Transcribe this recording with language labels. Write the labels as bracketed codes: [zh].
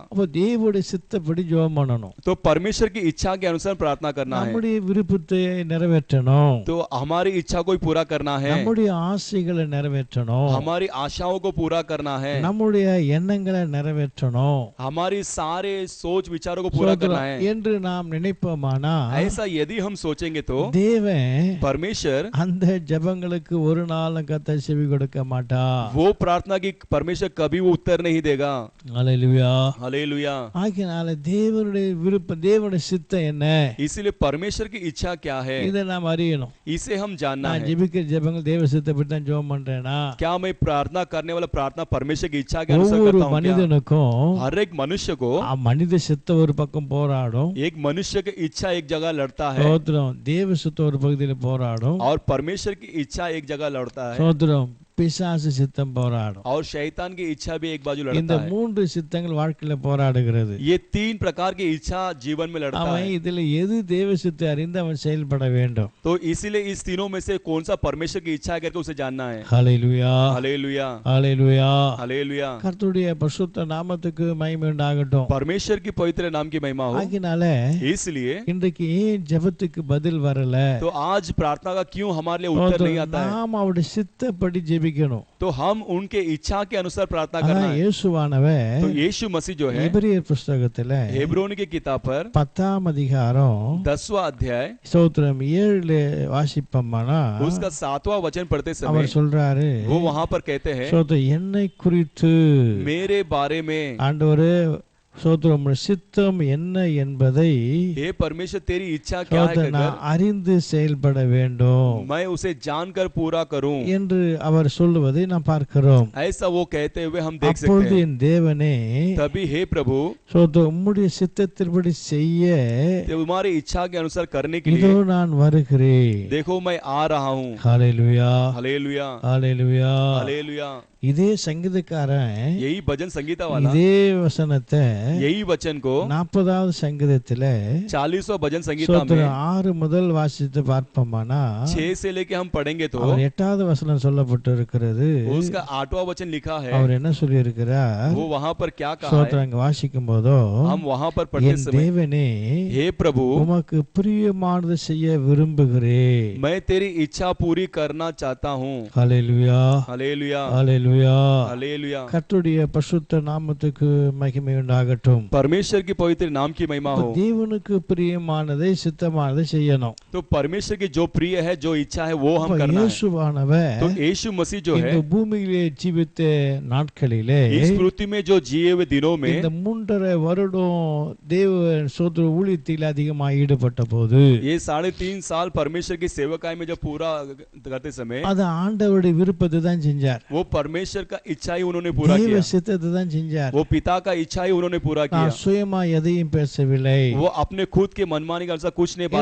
[ta] அப்ப தேவனுடைய சித்தப்படி ஜெபம் பண்ணணும். [hi] तो परमेश्वर की इच्छा के अनुसार प्रार्थना करना है। [ta] நம்முடைய விருப்பத்தை நிறைவேற்றணும். [hi] तो हमारी इच्छा को पूरा करना है, [ta] நம்முடைய ஆசைகளை நிறைவேற்றணும். [hi] हमारी आशाओं को पूरा करना है, [ta] நம்முடைய எண்ணங்களை நிறைவேற்றணும் [hi] हमारी सारे सोच विचारों को पूरा करना है। [ta] என்று நாம் நினைப்போமானா [hi] ऐसा यदि हम सोचेंगे तो [ta] தேவன் [hi] परमेश्वर [ta] அந்த ஜெபங்களுக்கு ஒரு நாளும் கர்த்தர் செவி கொடுக்க மாட்டா. [hi] वो प्रार्थना की परमेश्वर कभी वो उत्तर नहीं देगा। [ta] அல்லேலூயா. [hi] हालेलुया। [ta] ஆகையால தேவனுடைய விருப்பம், தேவனுடைய சித்தம் என்ன, [hi] इसीलिए परमेश्वर की इच्छा क्या है [ta] இதை நாம் அறியணும். [hi] इसे हम जानना [ta] நான் [hi] है। [ta] ஜெபிக்கிற ஜெபங்கள் தேவ சித்தப்படி தான் ஜெபம் பண்றேனா? [hi] क्या मैं प्रार्थना करने वाला प्रार्थना परमेश्वर की इच्छा के अनुसार [ta] ஒவ்வொரு [hi] करता हूं क्या? [ta] மனிதனுக்கும் [hi] हर एक मनुष्य को [ta] மனித சித்த ஒரு பக்கம் போராடும், [hi] एक मनुष्य की इच्छा एक जगह लड़ता है [ta] சோத்திரம் தேவ சித்த ஒரு பகுதியில போராடும், [hi] और परमेश्वर की इच्छा एक जगह लड़ता है [ta] சோத்திரம் பிசாசு சித்தம் போராடும். [hi] और शैतान की इच्छा भी एक बाजू [ta] இந்த [hi] लड़ता है। [ta] மூன்று சித்தங்கள் வாழ்க்கையில போராடுகிறது. [hi] ये 3 प्रकार की इच्छा जीवन में लड़ता [ta] அவன் [hi] है। [ta] இதுல எது தேவ சித்தை அறிந்து அவன் செயல்பட வேண்டும். [hi] तो इसीलिए इस तीनों में से कौन सा परमेश्वर की इच्छा है करके उसे जानना है। [ta] ஹல்லேலூயா. [hi] हालेलुया, [ta] ஹல்லேலூயா. [hi] हालेलुया। [ta] கர்த்தருடைய பரிசுத்த நாமத்துக்கு மகிமை உண்டாகட்டும். [hi] परमेश्वर की पवित्र नाम की महिमा हो। [ta] ஆகினால [hi] इसलिए [ta] இன்றைக்கு ஏன் ஜெபத்துக்கு பதில் வரல? [hi] तो आज प्रार्थना का क्यों हमारे लिए उत्तर नहीं आता है? [ta] நாம் அவருடைய சித்தப்படி ஜெபிக்கணும். [hi] तो हम उनके इच्छा के अनुसार प्रार्थना करना [ta] அதான் இயேசுவானவர் [hi] तो यीशु मसीह जो है [ta] எபிரேயர் புஸ்தகத்துல [hi] हेब्रोन की किताब पर [ta] 10ஆம் அதிகாரம் [hi] 10वां अध्याय [ta] ஸ்தோத்திரம் 7 வாசிப்போமானா [hi] उसका 7वां वचन पढ़ते समय [ta] அவர் சொல்றாரு, [hi] वो वहां पर कहते हैं, [ta] ஸ்தோத்திரம் என்னை குறித்து [hi] मेरे बारे में [ta] ஆண்டவரே ஸ்தோத்திரம் சித்தம் என்ன என்பதை [hi] हे परमेश्वर तेरी इच्छा क्या है [ta] ஸ்தோத்திரம் நான் [hi] कहकर [ta] அறிந்து செயல்பட வேண்டும் [hi] मैं उसे जानकर पूरा करूं, [ta] என்று அவர் சொல்லுவதை நாம் பார்க்கிறோம். [hi] ऐसा वो कहते हुए हम देख सकते [ta] அப்பொழுது [hi] हैं। [ta] என் தேவனே [hi] तभी हे प्रभु [ta] ஸ்தோத்திரம் உம்முடைய சித்தத்தின்படி செய்ய [hi] तुम्हारी इच्छा के अनुसार करने के [ta] இதோ [hi] लिए [ta] நான் வருகிறேன். [hi] देखो मैं आ रहा हूँ। [ta] ஹல்லேலூயா. [hi] हालेलुया, [ta] ஹல்லேலூயா. [hi] हालेलुया। [ta] இதே சங்கீதக்காரன் [hi] यही भजन संगीता वाला [ta] இதே வசனத்தை [hi] यही वचन को [ta] 40வது சங்கீதத்துல [hi] 40वां भजन संगीता में [ta] ஸ்தோத்திரம் 6 முதல் வாசித்து பார்ப்போமானா [hi] 6 से लेके हम पढ़ेंगे तो [ta] அவர் 8வது வசனம் சொல்லப்பட்டு இருக்கிறது. [hi] उसका 8वां वचन लिखा है। [ta] அவர் என்ன சொல்லி இருக்கிறார்? [hi] वो वहां पर क्या कहा है? [ta] ஸ்தோத்திரம் அங்க வாசிக்கும் போதோ [hi] हम वहां पर पढ़ते [ta] என் [hi] समय, [ta] தேவனே [hi] हे प्रभु [ta] உமக்கு பிரியமானது செய்ய விரும்புகிறேன். [hi] मैं तेरी इच्छा पूरी करना चाहता हूँ। [ta] ஹல்லேலூயா. [hi] हालेलुया, [ta] ஹல்லேலூயா. [hi] हालेलुया। [ta] கர்த்தருடைய பரிசுத்த நாமத்துக்கு மகிமை உண்டாகட்டும். [hi] परमेश्वर की पवित्र नाम की महिमा हो। [ta] தேவனுக்கு பிரியமானதை சித்தமானதை செய்யணும். [hi] तो परमेश्वर की जो प्रिय है, जो इच्छा है, वो हम करना है। [ta] இயேசுவானவர் [hi] तो यीशु मसीह जो है [ta] இந்த பூமியிலே ஜீவித்த நாட்களிலே [hi] इस पृथ्वी में जो जिए हुए दिनों में [ta] இந்த 3.5 வருடம் தேவ சோதர ஊழியத்தில் அதிகமாக ஈடுபட்ட போது [hi] ये 3.5 साल परमेश्वर की सेवकाई में जब पूरा करते समय [ta] அது ஆண்டவருடைய விருப்பத்தை தான் செஞ்சார். [hi] वो परमेश्वर का इच्छा ही उन्होंने पूरा [ta] தேவ [hi] किया। [ta] சித்தத்தை தான் செஞ்சார். [hi] वो पिता का इच्छा ही उन्होंने उन्होंने पूरा [ta] நான் [hi] किया। [ta] சுயமா எதையும் பேசவில்லை [hi] वो अपने खुद के मनमानी के अनुसार कुछ नहीं बात